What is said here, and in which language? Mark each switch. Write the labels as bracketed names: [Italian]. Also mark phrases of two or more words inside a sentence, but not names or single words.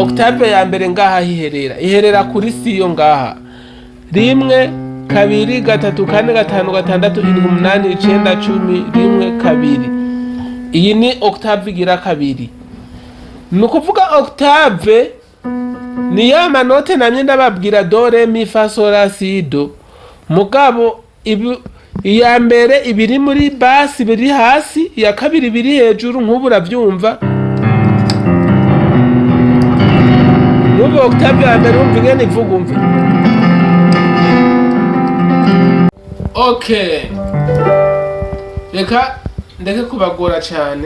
[Rundi] Octave ya mbere ngaha iherera kuri siyo ngaha 1 2 3 4 5 6 7 8 9 10 1 2. Iyi ni octave igira kabiri. Nukuvuga octave ni ya manote namye ndababwira do re mi fa sol la si do. Mugabo iya mbere ibiri muri bass biri hasi, iya kabiri biri hejuru nk'ubu uravyumva. Nubu octave ya mbere umva ingene ivuga umve. Okay, reka ndeke kubagora cyane.